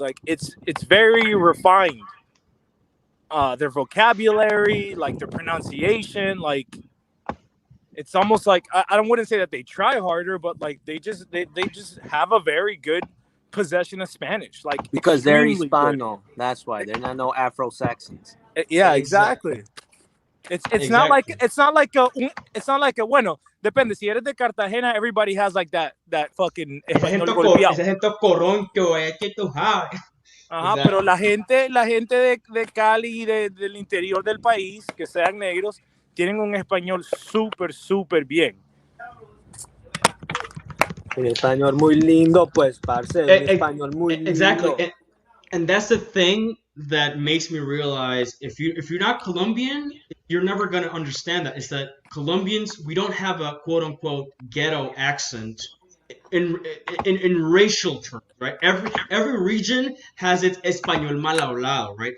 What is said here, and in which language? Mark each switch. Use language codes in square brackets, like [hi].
[en] Like it's very refined. Their vocabulary, like their pronunciation, like it's almost like I wouldn't say that they try harder, but like they just have a very good possession of Spanish, like Because they're extremely good. [es] Hispano. [en] That's why they're not Afro Saxons. Yeah, exactly. It's not like it's not like a bueno. [es] Depende. Si eres de Cartagena, [en] everybody has like that fucking [es] español golpeado. Ese acento coroncho, que tú sabes. Ajá, [en] Exactly. [es] pero la gente de Cali y del interior del país, que sean negros, tienen un español súper bien. Un español muy lindo, pues, parce. Un español muy lindo. [en] Exactly. And that's the thing that makes me realize if you're not Colombian, you're never gonna understand that. It's that Colombians, we don't have a quote unquote ghetto accent in racial terms, right? Every region has its [es] español mal hablado, [en] right?